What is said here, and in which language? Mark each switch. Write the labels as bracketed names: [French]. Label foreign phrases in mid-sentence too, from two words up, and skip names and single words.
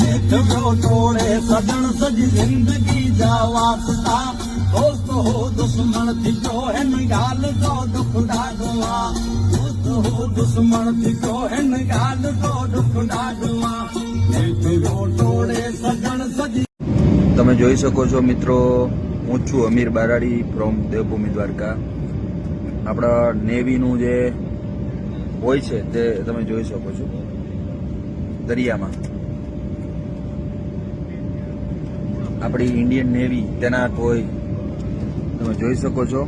[Sindhi] मिठो तोड़े सजन सजी जिंदगी जा वास्ता दोस्त हो दुश्मन थी जो हिन गाल जो दुख ॾाढो दोस्त हो दुश्मन थी जो हिन गाल जो दुख ॾाढो मिठो तोड़े सजन सजी। [Gujarati] તમે જોઈ શકો છો મિત્રો, હું છું અમીર બારાડી ફ્રોમ દેવભૂમિ દ્વારકા. આપણા નેવીનું જે હોય છે તે તમે જોઈ શકો છો દરિયામાં. આપણી ઇન્ડિયન નેવી તૈનાત હોય તમે જોઈ શકો છો.